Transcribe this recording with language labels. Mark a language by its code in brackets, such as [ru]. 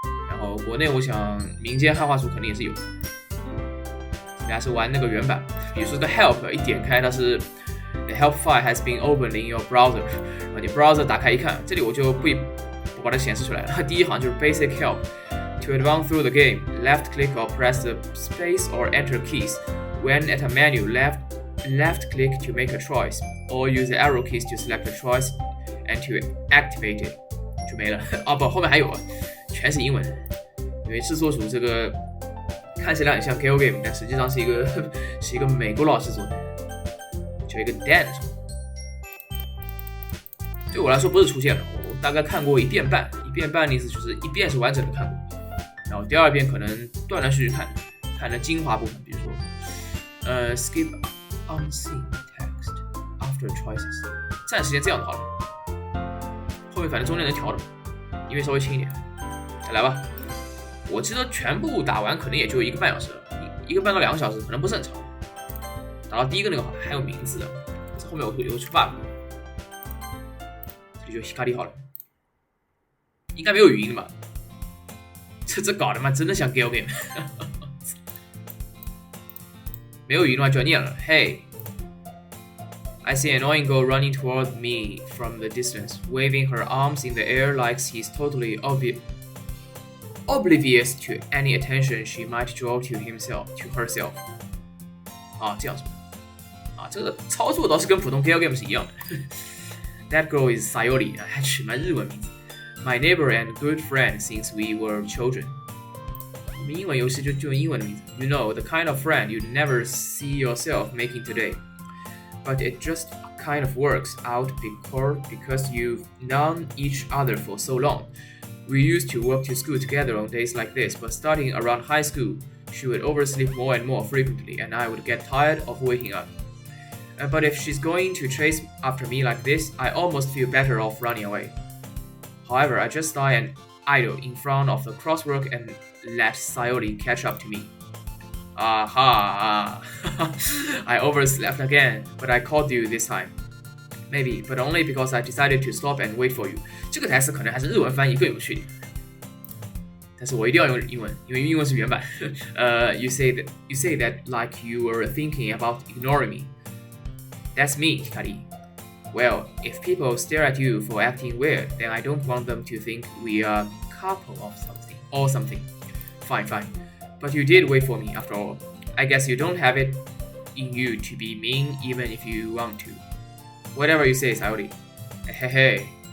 [zh] 然后国内我想民间汉化组肯定也是有。大家是玩那个原版，比如说这个 help 一点开它是 [en] the help file has been opened in your browser， [zh] 然后你 browser 打开一看，这里我就不把它显示出来了。第一行就是 basic help。 [en] To advance through the game, left click or press the space or enter keys. When at a menu, left click to make a choice, or use the arrow keys to select a choice and to activate it. [zh] 就没了。不，后面还有啊，全是英文。因为制作组这个看起来很像 Gal Game， 但实际上是一个美国佬制作的，叫一个 Dan。对我来说不是出现了，我大概看过一遍半的意思就是一遍是完整的看过。然后第二遍可能断断续续看的精华部分，比如说 [en] skip unseen text after choices， [zh] 暂时先这样就好了，后面反正中间能调的，音乐稍微轻一点。来吧，我记得全部打完可能也就1个半小时了，1个半到2个小时，可能不是很长。打到第一个那个还有名字的，这后面我有出 bug， 这里就希卡利好了，应该没有语音吧？这搞的嘛，真的像 Gal Game。没有语音的话就要念了。 [en] Hey, I see an annoying girl running toward me from the distance, waving her arms in the air like he's totally oblivious to any attention she might draw to herself. [zh] 这样子。这个操作倒是跟普通 Gal Game 是一样的。 [en] That girl is Sayori， [zh] 还取蛮日文名字。 [en] My neighbor and good friend since we were children. [zh] 我们英文游戏就用英文的名字。 [en] You know, the kind of friend you'd never see yourself making today. But it just kind of works out because you've known each other for so long. We used to walk to school together on days like this, but starting around high school, she would oversleep more and more frequently, and I would get tired of waking up. But if she's going to chase after me like this, I almost feel better off running away.However, I just lie and idle in front of the crosswalk and let Sayori catch up to me. I overslept again, but I called you this time. Maybe, but only because I decided to stop and wait for you. [zh] 这个台词可能还是日文翻译更有趣点，但是我一定要用英文，因为英文是原版。 [en] You say that like you were thinking about ignoring me. That's me, Hikari.Well, if people stare at you for acting weird, then I don't want them to think we are a couple or something. Fine. But you did wait for me after all. I guess you don't have it in you to be mean even if you want to. Whatever you say, Sayori. Hey.